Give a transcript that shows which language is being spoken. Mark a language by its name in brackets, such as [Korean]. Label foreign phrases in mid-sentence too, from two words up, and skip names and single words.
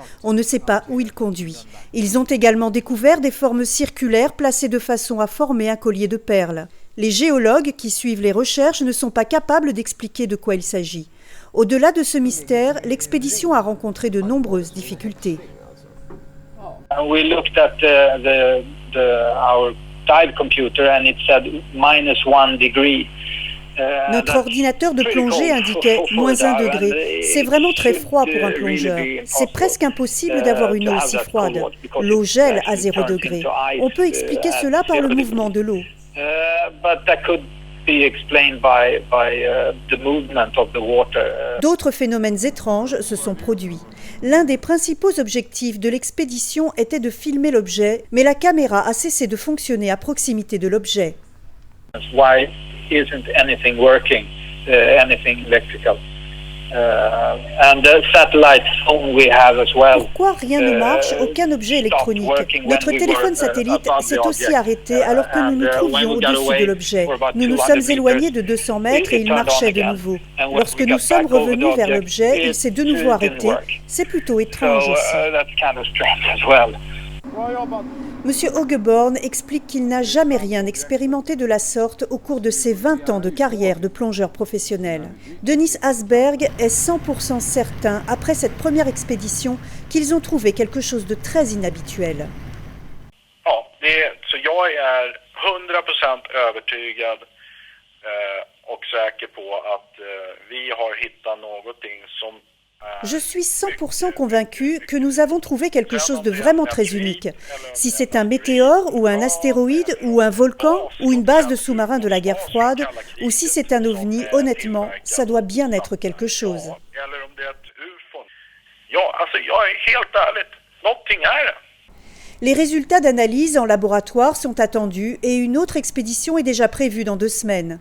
[French] On ne sait pas où il conduit. Ils ont également découvert des formes circulaires placées de façon à former un collier de perles. Les géologues qui suivent les recherches ne sont pas capables d'expliquer de quoi il s'agit. Au-delà de ce mystère, l'expédition a rencontré de nombreuses difficultés. [English] We looked at our dive computer and it said -1 degree. [French] Notre ordinateur de plongée indiquait -1 degré. C'est vraiment très froid pour un plongeur. C'est presque impossible d'avoir une eau aussi froide. L'eau gèle à 0 degré. On peut expliquer cela par le mouvement de l'eau. D'autres phénomènes étranges se sont produits. L'un des principaux objectifs de l'expédition était de filmer l'objet, mais la caméra a cessé de fonctionner à proximité de l'objet. [English] Why isn't anything working, anything electrical? And the satellite phone we have as well. [French] Pourquoi rien ne marche, aucun objet électronique? Notre téléphone satellite s'est aussi arrêté alors que nous nous trouvions au-dessus de l'objet. Nous nous sommes éloignés de 200 mètres et il marchait de nouveau. Lorsque nous sommes revenus vers l'objet, il s'est de nouveau arrêté. C'est plutôt étrange aussi. Monsieur Hogeborn explique qu'il n'a jamais rien expérimenté de la sorte au cours de ses 20 ans de carrière de plongeur professionnel. Denis Asberg est 100% certain, après cette première expédition, qu'ils ont trouvé quelque chose de très inhabituel. [Swedish] Så jag är 100% övertygad och säker på att vi har hittat någonting som. [French] Je suis 100% convaincu que nous avons trouvé quelque chose de vraiment très unique. Si c'est un météore ou un astéroïde ou un volcan ou une base de sous-marins de la guerre froide ou si c'est un ovni, honnêtement, ça doit bien être quelque chose. Les résultats d'analyse en laboratoire sont attendus et une autre expédition est déjà prévue dans 2 semaines.